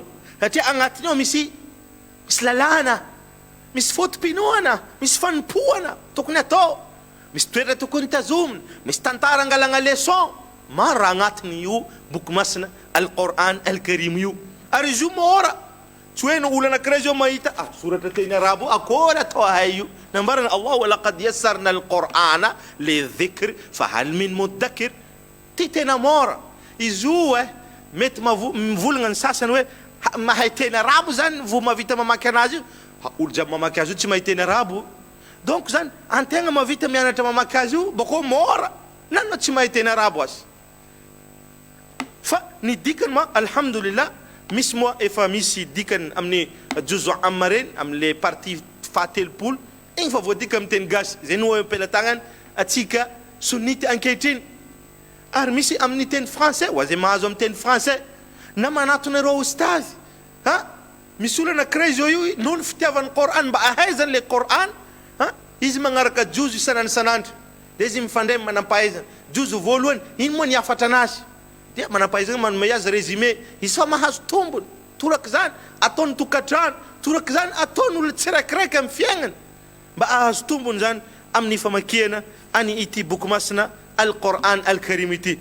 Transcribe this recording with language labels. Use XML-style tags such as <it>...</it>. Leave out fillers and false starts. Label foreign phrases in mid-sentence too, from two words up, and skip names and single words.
<mg>Satria agnatiny ao misy lalana, misy fotom-pinoana, misy fanompoana tokony atao, misy toerana tokony tazomina, misy tantara angalagna leçon. Maro raha agnatiny io boky masina Al-Qur'an al-Karim io. Ary izy io mora, tsy hoe no olo anankiray zao mahita soratra teny arabo akory atao hay io.</mg> <ar>Nambarana Allah ولقد يسرنا القرآن للذكر فهل من مدكر.</ar> <mg>Ty tena mora izy io mety mivolagna ny sasany hoe mahay teny arabo zany vo mavita mamaky anazy io. Olo jiaby mamaky azy io tsy mahay teny arabo, donc zany antegna mavita mianatra mamaky azy io bako mora nanao tsy mahay teny arabo azy. Fa ny dikany ma alhamdulillah misy moa efa misy dikany amin'ny juzu amma reny, amin'ny partie fahatelopolo igny fa voadika amin'ny teny gasy zay no am-pelatagnan atsika sunnity ankehitriny. Ary misy amin'ny teny français ho zay mahazo amin'ny teny français na manatonareo ustazy misy olana anankiray zao io noho ny fitiavan'ny Coran mba ahaizany</mg> <fr>le Coran</fr> <mg>izy magnaraka juzo isanandro de izy mifandray manampahaizana juzo voalohany iny moa niafatra anazy dia manampahaizana manome azy résumé izy fa mahazo tombony torak' zany ataony tokatrano torak' zany ataony olona tsiraikiraiky amin'ny fiaignana mba ahazo tombony zany amin'ny famakiana any ity boky masina Al-Quran Al-Karim ity.</mg>